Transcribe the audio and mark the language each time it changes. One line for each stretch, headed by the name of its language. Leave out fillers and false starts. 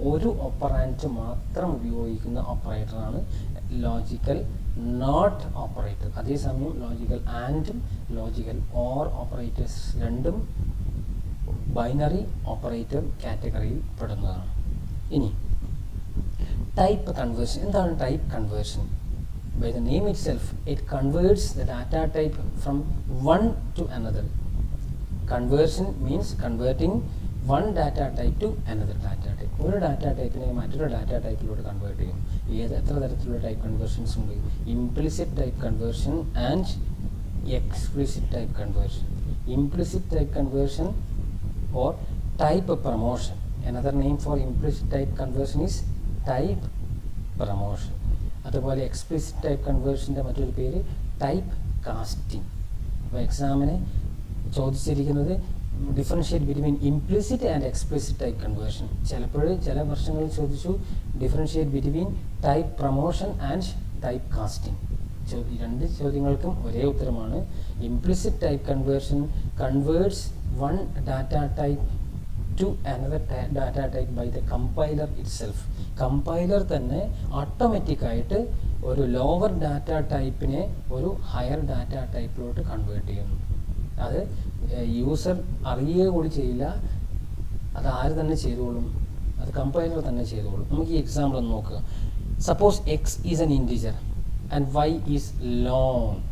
Malayalam: ഒരു ഓപ്പറാൻഡ് മാത്രം ഉപയോഗിക്കുന്ന ഓപ്പറേറ്ററാണ് ലോജിക്കൽ നോട്ട് ഓപ്പറേറ്റർ. അതേസമയം ലോജിക്കൽ ആൻഡും ലോജിക്കൽ ഓർ ഓപ്പറേറ്റേഴ്സ് രണ്ടും ബൈനറി ഓപ്പറേറ്റർ കാറ്റഗറിയിൽ പെടുന്നതാണ്. ഇനി ടൈപ്പ് കൺവേർഷൻ. എന്താണ് type conversion?
English: By the name itself, it converts the data type from one to another. Conversion means converting one data type to another data type.
Malayalam: ഒരു data ടൈപ്പിനെ മറ്റൊരു data ടൈപ്പിലോട്ട് convert ചെയ്യും. എത്ര തരത്തിലുള്ള type conversions ഉണ്ട്? Implicit type conversion and explicit type conversion. Implicit type conversion or type promotion.
English: Another name for implicit type conversion is type promotion.
Malayalam: അതുപോലെ explicit type കൺവേർഷൻ്റെ മറ്റൊരു പേര് type casting. അപ്പോൾ എക്സാമിന് ചോദിച്ചിരിക്കുന്നത്
English: Differentiate between implicit and explicit type conversion.
Malayalam: ചില വർഷങ്ങളിൽ ചോദിച്ചു
English: Differentiate between type promotion and type casting.
Malayalam: രണ്ട് ചോദ്യങ്ങൾക്കും ഒരേ ഉത്തരമാണ്.
English: Implicit type conversion converts one data type to another data type by the compiler itself.
Malayalam: Compiler തന്നെ ഓട്ടോമാറ്റിക്കായിട്ട് ഒരു ലോവർ ഡാറ്റ ടൈപ്പിനെ ഒരു ഹയർ ഡാറ്റ ടൈപ്പിലോട്ട് കൺവേർട്ട് ചെയ്യുന്നു. അത് യൂസർ അറിയുക കൂടി ചെയ്യില്ല, അത് ആര് തന്നെ ചെയ്തോളും, അത് കമ്പൈലർ തന്നെ ചെയ്തോളും. നമുക്ക് ഈ എക്സാമ്പിൾ ഒന്ന് നോക്കുക.
English: Suppose x is an integer and y is long.